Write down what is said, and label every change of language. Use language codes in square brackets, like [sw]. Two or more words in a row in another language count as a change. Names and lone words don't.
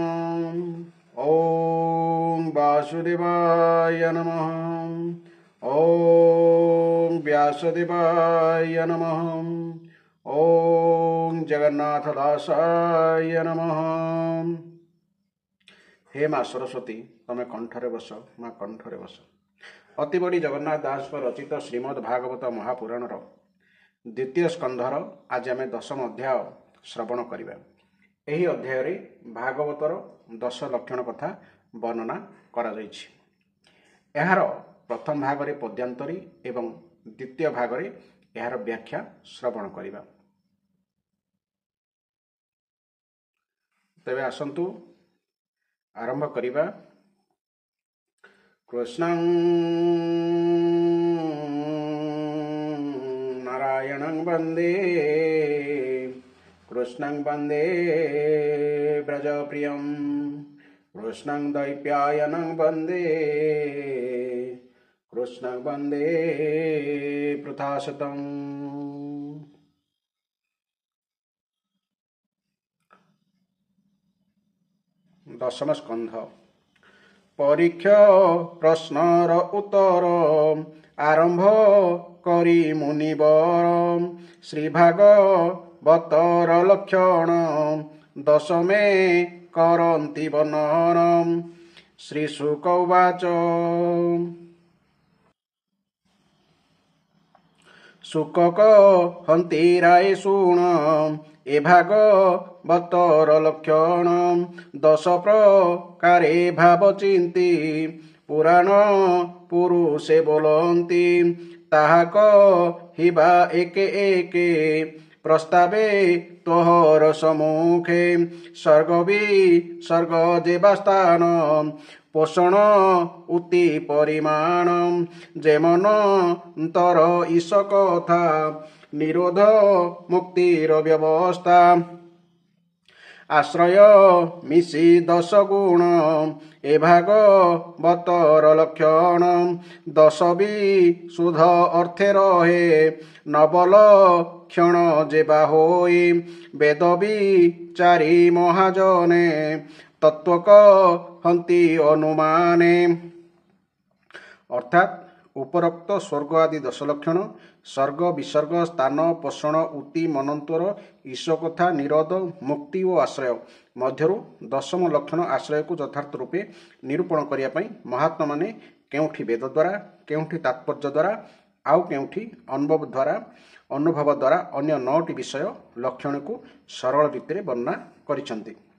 [sa] ओम वासुदेवाय नमः। ओम व्यासदेवाय नमः। ओम जगन्नाथदासाय नमः। [or] ହେ ମାଁ ସରସ୍ୱତୀ ତମେ କଣ୍ଠରେ ବସ, ମାଁ କଣ୍ଠରେ ବସ। ଅତି ବଡ଼ି ଜଗନ୍ନାଥ ଦାସ ପର ରଚିତ ଶ୍ରୀମଦ୍ ଭାଗବତ ମହାପୁରାଣର ଦ୍ୱିତୀୟ ସ୍କନ୍ଧର ଆଜ ଆମ ଦଶମ ଅଧ୍ୟାୟ ଶ୍ରବଣ କରିବା। ଏହି ଅଧ୍ୟାୟ ରେ ଭାଗବତର 10 ଲକ୍ଷଣ କଥା ବର୍ଣ୍ଣନା କରା ଯାଉଛି। ଏହାର ପ୍ରଥମ ଭାଗ ରେ ପଦ୍ୟାନ୍ତରୀ ଏବଂ ଦ୍ୱିତୀୟ ଭାଗ ରେ ଏହାର ବ୍ୟାଖ୍ୟା ଶ୍ରବଣ କରିବା। ତେବେ ଆସନ୍ତୁ ଆରମ୍ଭ କରିବା। [sa] कृष्णं नारायणं वन्दे, कृष्णं वन्दे व्रजप्रियं, कृष्णं दैप्यायनं वन्दे, कृष्णं वन्दे पृथासतम्। [or] ଦଶମ ସ୍କନ୍ଧ। ପରୀକ୍ଷା ପ୍ରଶ୍ନର ଉତ୍ତର ଆରମ୍ଭ କରି ମୁନିବର, ଶ୍ରୀ ଭାଗବତର ଲକ୍ଷଣ ଦଶମେ କରନ୍ତି ବର୍ଣ୍ଣନମ୍। [sa] श्री शुक उवाच। [or] ଶୁକ ହନ୍ତି ରାୟ ଶୁଣ, ଏ ଭାଗବତର ଲକ୍ଷଣ 10 ପ୍ରକାରେ ଭାବ ଚିନ୍ତି, ପୁରାଣ ପୁରୁଷେ ବୋଲନ୍ତି। ତାହା କହିବା ଏକେ ଏକେ ପ୍ରସ୍ତାବେ ତୋହର ସମ୍ମୁଖେ। ସର୍ଗ ବିସର୍ଗ ଯେବାସ୍ଥାନ ପୋଷଣ ଊତି ପରିମାଣ, ଯେମନ ଅନ୍ତର ଈଶ କଥା ନିରୋଧ ମୁକ୍ତିର ବ୍ୟବସ୍ଥା। ଆଶ୍ରୟ ମିଶି 10 ଗୁଣ, ଏ ଭାଗବତର ଲକ୍ଷଣ 10 ବିଶୁଦ୍ଧ ଅର୍ଥେ ରହେ। ନବଲ କ୍ଷଣ ଯେବା ହୋଇ, ବେଦ ବିଚାରି ମହାଜନେ ତତ୍ତ୍ୱ କହନ୍ତି ଅନୁମାନେ। ଅର୍ଥାତ ଉପରୋକ୍ତ ସ୍ୱର୍ଗ ଆଦି 10 ଲକ୍ଷଣ, ସର୍ଗ ବିସର୍ଗ ସ୍ଥାନ ପୋଷଣ ଊତି ମନନ୍ତର ଈଶ କଥା ନିରୋଧ ମୁକ୍ତି ଔର ଆଶ୍ରୟ ମଧ୍ୟରୁ 10ମ ଲକ୍ଷଣ ଆଶ୍ରୟ କୁ ଯଥାର୍ଥ ରୂପେ ନିରୂପଣ କରିୟା ପଈ ମହାତ୍ମା ମାନେ କେଉଁଠି ବେଦ ଦ୍ୱାରା, କେଉଁଠି ତାତ୍ପର୍ଯ୍ୟ ଦ୍ୱାରା, ଆଉ କେଉଁଠି ଅନୁଭବ ଦ୍ୱାରା ଅନ୍ୟ 9ଟି ବିଷୟ ଲକ୍ଷଣ କୁ ସରଳ ରୀତି ବର୍ଣ୍ଣନା କରିସନ୍ତି।